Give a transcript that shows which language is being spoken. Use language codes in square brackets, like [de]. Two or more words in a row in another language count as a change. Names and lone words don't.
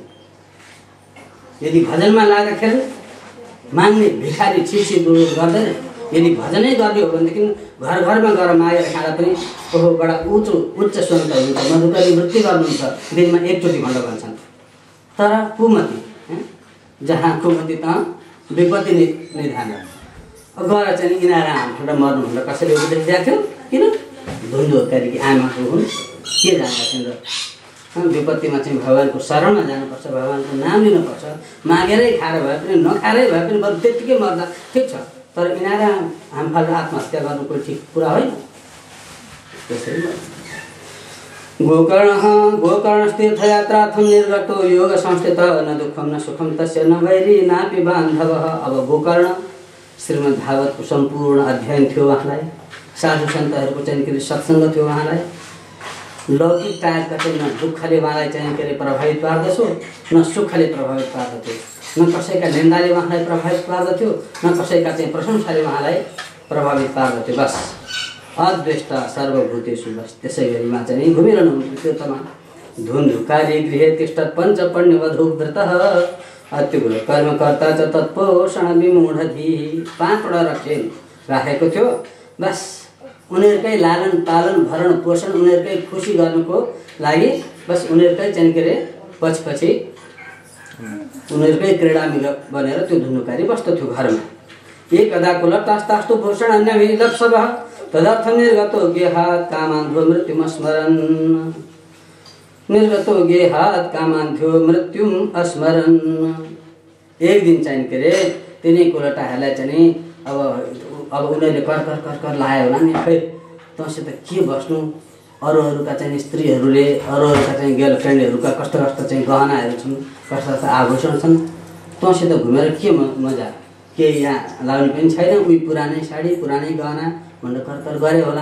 [ne] यदि भजनमा लाग्दाखेरि माग्ने भिखारी छिर्सी दूर गर्दैन। यदि भजनै गर्ने हो भनेदेखि घर घरमा गएर मागेर खाँदा पनि ओहो बडा उच्च स्वरता हुन्छ, मधुकरी वृत्ति गर्नुहुन्छ, दिनमा एकचोटि भनेर भन्छन्। तर कुमती जहाँ कुमती त विपत्ति निधान अब गएर चाहिँ यिनीहरू हाम्रो मर्नु भनेर कसैले उपदेश दिएको थियो। किन धुन्दुलीकी आमाको हुन् के जान्दछन् र विपत्तिमा चाहिँ भगवानको शरणमा जानुपर्छ, भगवानको नाम लिनुपर्छ। मागेरै खाएर भए पनि नखाएरै भए पनि बरु त्यत्तिकै मर्दा ठिक छ, तर यिनीहरू हामफाल आत्महत्या गर्नु कोही ठिक कुरा होइन। [sa] त्यसरी गोकर्णस्तीर्थयात्रार्थं निर्गतो योग संस्थितः न दुःखं न सुखं तस्य न वैरी नापि बान्धवः। [ne] अब गोकर्ण श्रीमद् भागवतको सम्पूर्ण अध्ययन थियो उहाँलाई, साधु सन्तहरूको चाहिँ के अरे सत्सङ्ग थियो उहाँलाई। लौकिक टाइपका चाहिँ न दुःखले उहाँलाई चाहिँ के अरे प्रभावित पार्दथ्यो, न सुखले प्रभावित पार्दथ्यो, न कसैका निन्दाले उहाँलाई प्रभावित पार्दथ्यो, न कसैका चाहिँ प्रशंसाले उहाँलाई प्रभावित पार्दथ्यो। बस [sa] अद्वेष्टा सर्वभूतेषु [ne] बस त्यसै गरी उहाँ चाहिँ घुमिरहनुहुन्थ्यो तीर्थमा। [sa] धुन्धुकारी गृहे तिष्ठत् पञ्चपण्यवधू व्रतः अत्युग्र कर्मकर्ता च तत्पोषण विमूढधी। [ne] 5वटा रक्षेन राखेको थियो। बस उनीहरूकै लालन पालन भरण पोषण उनीहरूकै खुसी गर्नुको लागि बस उनीहरूकै चाहिँ के अरे पछि उनीहरूकै क्रीडामिग बनेर त्यो धुन्धुकारी बस्दथ्यो घरमा। [sa] एकदा कुलतास्तास्तु भूषण अन्यभिलप्सवः तदर्थं निर्गतो गेहात् कामान्धो मृत्युम स्मरन्। निर्गतो गेहात् कामान्धो मृत्युम स्मरन्। [ne] एक दिन चाहिँ के अरे तिनै कुलटाहरूलाई चाहिँ अब उनीहरूले कर लायो होला नि, खै तँसित के बस्नु, अरूहरूका चाहिँ स्त्रीहरूले अरूहरूका चाहिँ गर्लफ्रेन्डहरूका कस्तो चाहिँ गहनाहरू छन्, कस्तो आभूषण छन्, तँसित घुमेर के मजा, के यहाँ लाउने पनि छैन, उही पुरानै साडी पुरानै गहना भनेर कर गरे होला।